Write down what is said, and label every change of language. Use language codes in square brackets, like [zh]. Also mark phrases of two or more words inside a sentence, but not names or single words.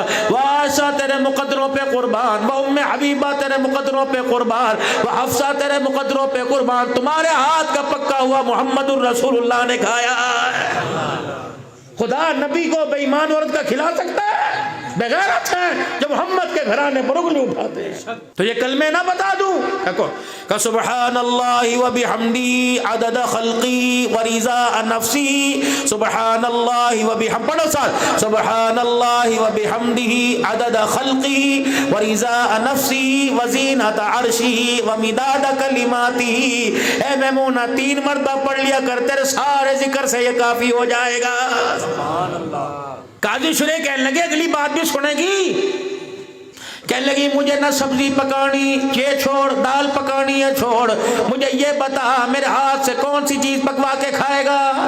[ur] واسطہ تیرے تیرے مقدروں پہ قربان، وہ ام حبیبہ تیرے مقدروں پہ قربان، وہ حفصہ تیرے مقدروں پہ قربان، تمہارے ہاتھ کا پکا ہوا محمد الرسول اللہ نے کھایا ہے۔ خدا نبی کو بے ایمان عورت کا کھلا سکتا ہے؟ بغیرت ہے جو محمد کے گھرانے پر انگلی اٹھاتے ہیں۔ تو یہ کلمے نہ بتا دوں کہ [ar] سبحان اللہ و بحمدی عدد خلقی و رضا نفسی، سبحان اللہ و بحمدی، [ur] پڑھو ساتھ، [ar] سبحان اللہ و بحمدی عدد خلقی و رضا نفسی و زینت عرشی و مداد کلماتی۔ [ur] اے میمونہ 3 مرتبہ پڑھ لیا کر، تیرے سارے ذکر سے یہ کافی ہو جائے گا۔ [ar] سبحان اللہ۔ [ur] قاضی شریح کہنے لگے اگلی بات بھی سنے گی، کہنے لگی مجھے نہ سبزی پکانی یہ چھوڑ، دال پکانی ہے چھوڑ، مجھے یہ بتا میرے ہاتھ سے کون سی چیز پکوا کے کھائے گا؟